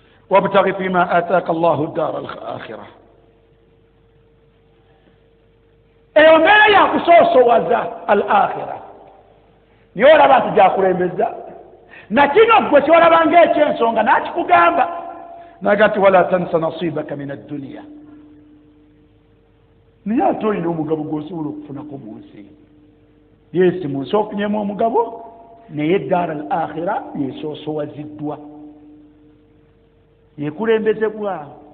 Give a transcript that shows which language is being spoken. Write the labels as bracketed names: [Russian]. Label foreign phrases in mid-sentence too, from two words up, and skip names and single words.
[Arabic] وابتغ فيما آتاك الله الدار الآخرة. [Ganda] Eyo mbeera ya kusoosowaza al-akhira. Niyo olaba nti gyakulembeza. Na kino gwe ky'olaba ng'ekyensonga, n'akikugamba. N'aga nti, [Arabic] "ولا تنس نصيبك من الدنيا." [Ganda] Naye ate olina omugabo gw'osobola okufunako mu nsi. Yes, mu nsi ofunyemu omugabo, naye eddaara al-akhira yesoosowaziddwa. Yekulembezebwa.